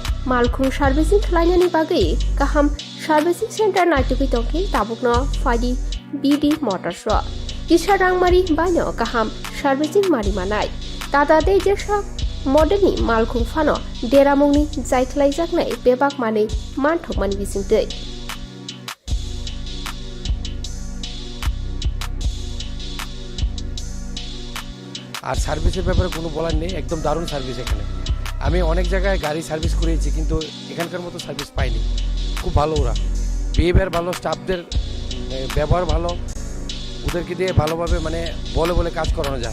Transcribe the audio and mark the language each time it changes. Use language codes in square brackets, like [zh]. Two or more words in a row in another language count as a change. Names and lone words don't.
[trp] मालखुं सार्भिसिं खालायनायनि बागै गाहाम सार्भिसिं सेन्टार नायटुगै तंखि ताबुकनो फाइदि बिडि मटर्स किसा रांमारि बायनो गाहाम सार्भिसिं मारि मानाय टाटा दे जेसा मडेलनि मालखुं फानो देरामुंनि जायख्लायजानाय बेबाक मानै मानथकमानि बिसिंदै [bn] আর সার্ভিসের ব্যাপারে কোনো বলার নেই, একদম দারুণ সার্ভিস এখানে। আমি অনেক জায়গায় গাড়ি সার্ভিস করিয়েছি কিন্তু এখানকার মতো সার্ভিস পাইনি। খুব ভালো ওরা, বিহেভিয়ার ভালো, স্টাফদের ব্যবহার ভালো, ওদেরকে দিয়ে ভালোভাবে মানে বলে বলে কাজ করানো যায়।